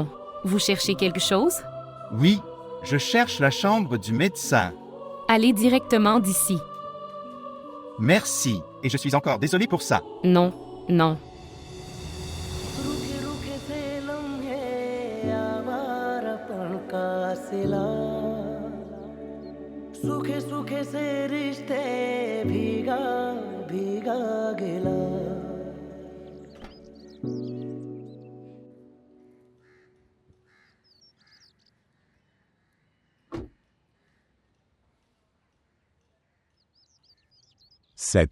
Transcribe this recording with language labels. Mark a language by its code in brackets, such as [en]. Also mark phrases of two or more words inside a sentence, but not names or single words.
[fr] Vous cherchez quelque chose? Oui, je cherche la chambre du médecin. Allez directement d'ici. Merci, et je suis encore désolé pour ça. Non, non. [hi] रुके रुके से लम्हे आवारापन का सिला सूखे सूखे से रिश्ते भीगा भीगा गिला 7.